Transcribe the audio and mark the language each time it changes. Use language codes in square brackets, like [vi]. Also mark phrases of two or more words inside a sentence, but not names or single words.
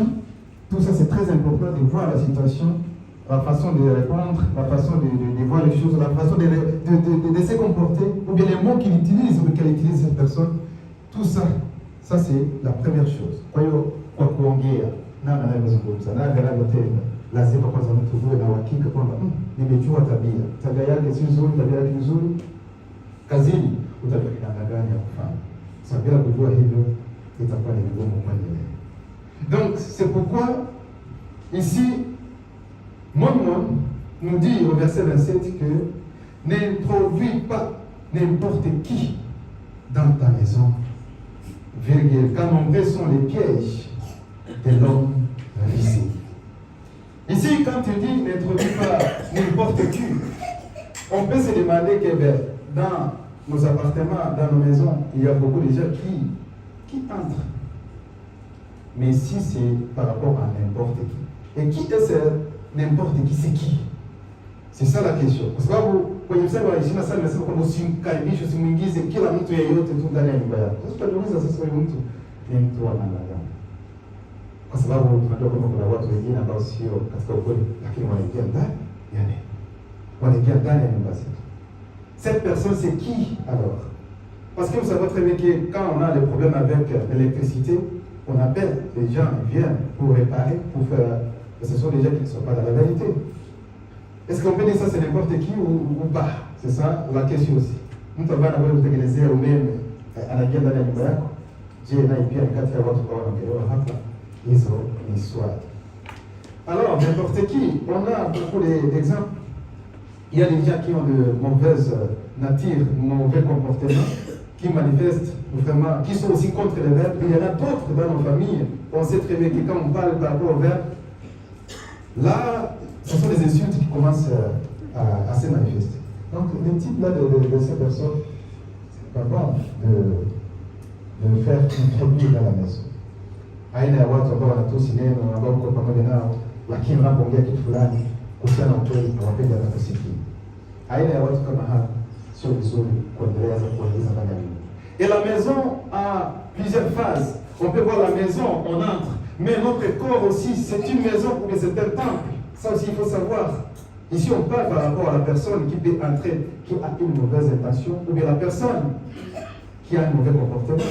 [fr] Tout ça, c'est très important de voir la situation, la façon de répondre, la façon de voir les choses, la façon de se comporter, ou bien les mots qu'il utilise ou qu'elle utilise cette personne. Tout ça, ça c'est la première chose. [sw] Kwa hiyo kwa kuongea na anayezungumza na anavyotenda, lazima kwanza mtu uwe na uhakika kwamba nimejua tabia yake si nzuri, tabia yake nzuri. Kazini utajua ni namna gani ya kufanya. Sasa bila kujua hivyo itakuwa ni vigumu kuendelea. [fr] Donc c'est pourquoi ici Mon nous dit au verset 27 que n'introduis pas n'importe qui dans ta maison, virgule, car nombreux sont les pièges de l'homme visé. Ici, quand tu dis n'introduis pas n'importe qui, On peut se demander que dans nos appartements, dans nos maisons, il y a beaucoup de gens qui entrent. Mais si c'est par rapport à n'importe qui. Et qui est ce n'importe qui? C'est qui? C'est ça la question. [sw] Kwa sababu kwenye mstari wa 27 nimesema kwamba usimkaribishe, usimuingize kila mtu yeyote tu ndani ya nyumba yako. Sasa tunajiuliza sasa huyu mtu ni mtu wa namna gani? Kwa sababu tunajua kwamba kuna watu wengine ambao sio katika ukweli, lakini wanaingia ndani ya neno. Wanaingia ndani ya nyumba zetu. [fr] Cette personne c'est qui alors? Parce que vous savez très bien que quand on a des problèmes avec l'électricité, on appelle les gens, ils viennent pour réparer, pour faire. Mais ce sont des gens qui ne sont pas dans la vérité. Est-ce qu'on peut dire ça c'est n'importe qui ou pas? C'est ça la question aussi. [sw] Mtu ambaye anaweza kutengenezea umeme anaingia ndani ya nyumba yako. Je, naye pia ni kati ya watu ambao wanaelewa hapa hizo ni swali. [fr] Alors n'importe qui, on a beaucoup d'exemples. Il y a des gens qui ont de mauvaises natures, mauvais comportements, qui manifestent vraiment, qui sont aussi contre les verbes. Il y en a d'autres dans nos familles. On sait très bien que quand on parle par rapport au verbe, là, ce sont des insultes qui commencent à se manifester. Donc, le type là de ces personnes, c'est pas bon de faire introduire dans la maison. [sw] Aina ya watu ambao wanatusi neno ambao uko pamoja nao, lakini unapoongea kitu fulani kuhusiana na ukweli hawapendi hata kusikia. Aina ya watu kama hao sio vizuri kuendelea kuingiza ndani ya nyumba. [fr] Et la maison a plusieurs phases. On peut voir la maison, on entre, mais notre corps aussi, c'est une maison ou bien c'est un temple. Ça aussi, il faut savoir. Ici, on parle par rapport à la personne qui peut entrer, qui a une mauvaise intention, ou bien la personne qui a un mauvais comportement.